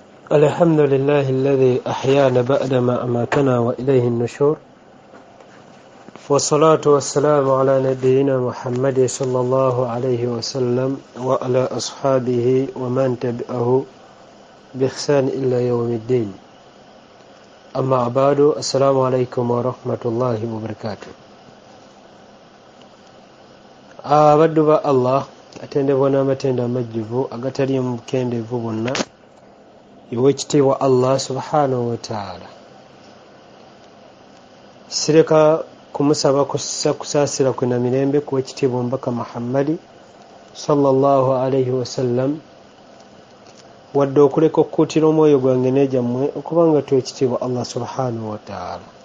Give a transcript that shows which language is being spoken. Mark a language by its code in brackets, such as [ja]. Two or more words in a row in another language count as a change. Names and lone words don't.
[ar] الحمد لله الذي أحيانا بعدما أماتنا وإليه النشور والصلاة والسلام على نبينا محمد صلى الله عليه وسلم وعلى أصحابه ومن تبعه بإحسان إلى يوم الدين. أما بعد، السلام عليكم ورحمة الله وبركاته. [lg] abaddu ba Allah atendebwa n'amatenda amajjuvu agataliimu bukendeevu bwonna ew'ekitiibwa [ar] الله سبحانه وتعالى. [lg] Sireka kumusaba kusaasira kwe na mirembe ku w'ekitiibwa omubaka Muhammadi [ar] صلى الله عليه وسلم, [lg] wadde okuleka okukuutira omwoyo gwange n'egyammwe okubanga twekitiibwa [ar] الله سبحانه وتعالى.